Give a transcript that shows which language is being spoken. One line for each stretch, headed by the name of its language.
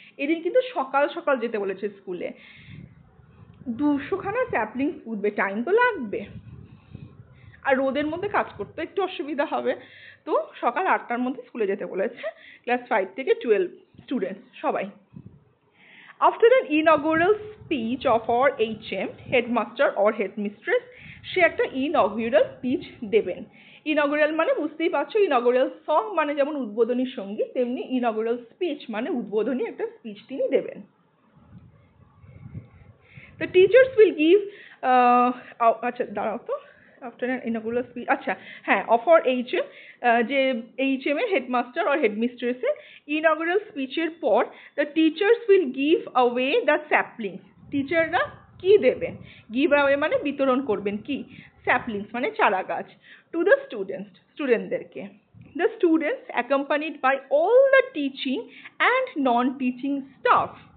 Bangla: এদিন কিন্তু সকাল সকাল যেতে বলেছে স্কুলে। 200খানা স্যাপলিংস পুঁতবে, টাইম তো লাগবে, আর রোদের মধ্যে কাজ করতে একটু অসুবিধা হবে, তো সকাল 8টার মধ্যে স্কুলে যেতে বলেছে ক্লাস 5 থেকে 12 স্টুডেন্টস সবাই।
English: After an inaugural speech of our HM, headmaster or headmistress,
Bangla: সে একটা ইনঅগুরাল স্পিচ দেবেন। ইনঅগুরাল মানে বুঝতেই পারছো, ইনঅগুরাল সং মানে যেমন উদ্বোধনী সঙ্গীত, তেমনি ইনঅগুরাল স্পিচ মানে উদ্বোধনী একটা স্পিচ তিনি দেবেন।
English: The teachers will give
Bangla: আচ্ছা দাঁড়াও তো,
English: after an inaugural speech, আচ্ছা হ্যাঁ, of our HM,
Bangla: যে HM এর হেডমাস্টার আর হেডমিস্ট্রেসের ইনঅগুরাল স্পিচের পর
English: the teachers will give away the saplings।
Bangla: টিচাররা কি দেবেন? গিভ অ্যাওয়ে মানে বিতরণ করবেন কি? স্যাপলিংস মানে চারা গাছ,
English: to the students,
Bangla: স্টুডেন্টদেরকে।
English: The students accompanied by all the teaching and non-teaching staff।